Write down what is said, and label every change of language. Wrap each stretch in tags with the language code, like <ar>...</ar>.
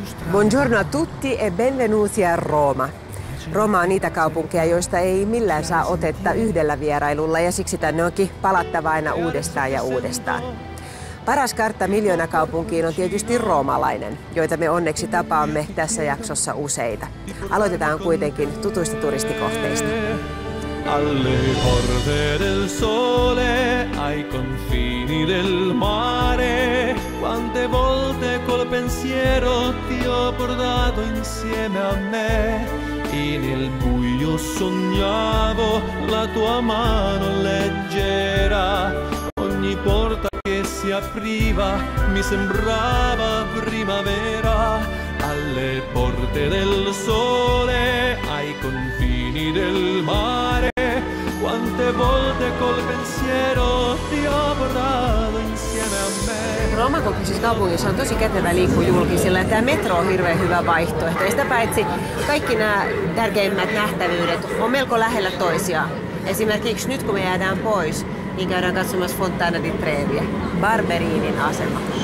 <it>Buongiorno a tutti e benvenuti a Roma.</it> <fi>Roma on niitä kaupunkeja, joista ei millään saa otetta yhdellä vierailulla ja siksi tänne onkin palattava aina uudestaan ja uudestaan. Paras kartta miljoonakaupunkiin on tietysti roomalainen, joita me onneksi tapaamme tässä jaksossa useita. Aloitetaan kuitenkin tutuista turistikohteista.</fi> <it>Alle porte del sole, ai confini del mare, quante volte col pensiero ti ho portato insieme a me, e nel buio sognavo la tua mano leggera, ogni porta che si apriva mi sembrava primavera, alle porte del sole, ai confini del mare, quante volte col pensiero ti ho portato insieme a me.</it> <fi>Rooman kokoisessa kaupungissa on tosi kätevä liikkua julkisilla ja tämä metro on hirveän hyvä vaihtoehto. Ja sitä paitsi kaikki nämä tärkeimmät nähtävyydet on melko lähellä toisiaan. Esimerkiksi nyt kun me jäädään pois, niin käydään katsomassa Fontana di Treviä, Barberinin asema.</fi>